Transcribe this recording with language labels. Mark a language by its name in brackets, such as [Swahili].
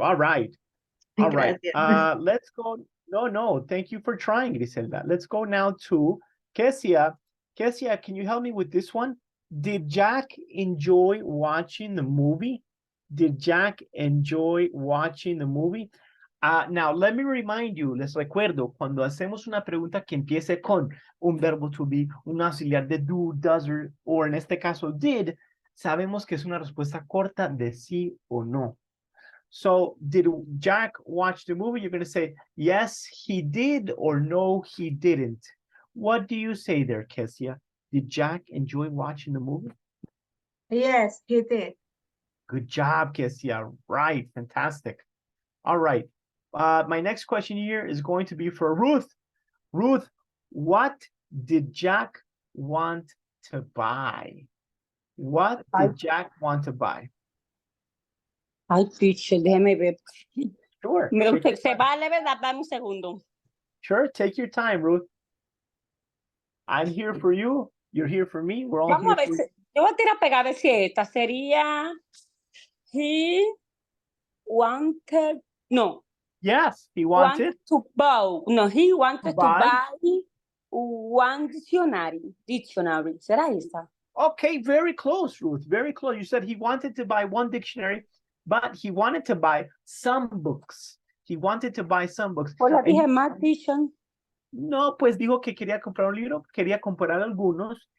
[English] All right. All right. Let's go. No. Thank you for trying, Griselda. Let's go now to Kesia. Kesia, can you help me with this one? Did Jack enjoy watching the movie? Did Jack enjoy watching the movie? [Spanish] Now, [English] let me remind you, [Spanish] les recuerdo, cuando hacemos una pregunta que empiece con un verbo to be, un auxiliar de do, does, or en este caso did, sabemos que es una respuesta corta de sí o no. [English] So, did Jack watch the movie? You're going to say, yes, he did, or no, he didn't. What do you say there, Kesia? Did Jack enjoy watching the movie? Yes, he did. Good job, Kesia. Right, fantastic. All right. My next question here is going to be for Ruth. Ruth, what did Jack want to buy? What did Jack want to buy? [Spanish] Ay, teacher, déjeme ver. [English] Sure. [Spanish] Se vale, ¿verdad? Dame un segundo. [English] Sure, take your time, Ruth. I'm here for you. You're here for me. We're all [Spanish] Vamos [English] here [Spanish] a ver, [English] for you. [Spanish] yo voy a tirar a pegar a ver si esta sería [English] he wanted, [Spanish] no. [English] Yes, he wanted to buy. No, he wanted to buy 1 dictionary. [Spanish] ¿Será esa? [English] Okay, very close, Ruth. Very close. You said he wanted to buy 1 dictionary, but he wanted to buy some books. He wanted to buy some books. [Spanish] Pues la dije más, teacher. No, pues dijo que quería comprar un libro, quería comprar algunos.